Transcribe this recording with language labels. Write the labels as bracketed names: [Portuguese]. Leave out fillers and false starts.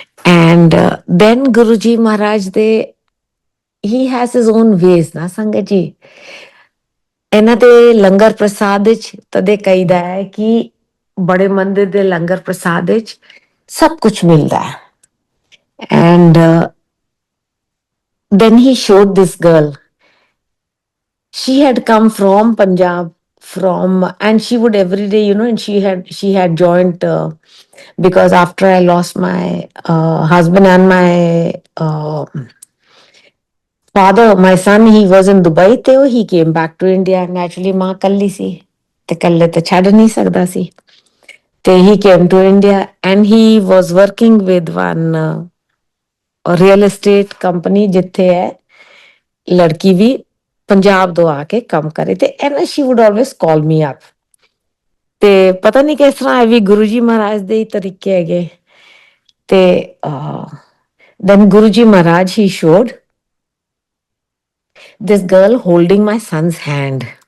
[English] and then [Punjabi] Guru ji ਮਹਾਰਾਜ ਦੇ [English] he has his own ways ਨਾ ਸੰਗਤ ਜੀ। [Punjabi] ਇਹਨਾਂ ਦੇ ਲੰਗਰ ਪ੍ਰਸਾਦ ਵਿੱਚ ਤਦੇ ਕਹੀਦਾ ਹੈ ਕਿ ਬੜੇ ਮੰਦਿਰ ਦੇ ਲੰਗਰ ਪ੍ਰਸਾਦ ਵਿੱਚ ਸਭ ਕੁਝ ਮਿਲਦਾ ਹੈ। [English] and then he showed this girl. She had come from Punjab, and she would every day, and she had joined because after I lost my husband and my father, my son, he was in Dubai, ਤੇ he came back to India. [Punjabi] Naturally ਮਾਂ ਕੱਲੀ ਸੀ ਤੇ ਕੱਲੇ ਤੇ ਛੱਡ ਨਹੀਂ ਸਕਦਾ ਸੀ। [English] he came to India and he was working with one real estate company [Punjabi] ਜਿੱਥੇ ਹੈ ਲੜਕੀ ਵੀ ਪੰਜਾਬ ਤੋਂ ਆ ਕੇ ਕੰਮ ਕਰੇ ਤੇ ਐਨਾ [English] she would always call me up [Punjabi] ਤੇ ਪਤਾ ਨਹੀਂ ਕਿਸ ਤਰ੍ਹਾਂ ਇਹ ਵੀ ਗੁਰੂ ਜੀ ਮਹਾਰਾਜ ਦੇ ਹੀ ਤਰੀਕੇ ਹੈਗੇ ਤੇ [English] then Guru Ji Maharaj he showed this girl holding my son's hand